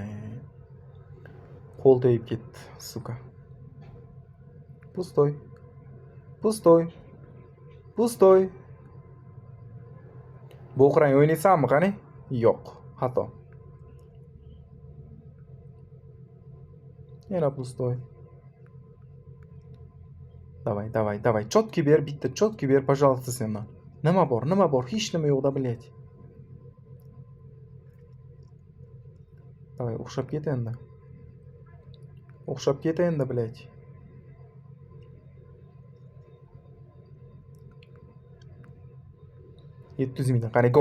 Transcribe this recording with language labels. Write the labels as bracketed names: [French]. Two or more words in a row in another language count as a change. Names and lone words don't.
[Uzbek] Qo'l tegib ketdi, suka. Pustoy. Bo'qrang o'ynaysanmi qani? Yo'q, xato. Yana pustoy. Давай. Чётки бер, bitta чётки бер, пожалуйста, sendan. Nima bor? Nima bor? Hech nima yo'q-da, блядь. Давай, o'xshab ket endi. O'xshab ket endi, блядь. Yetti yuz mingdan qani go.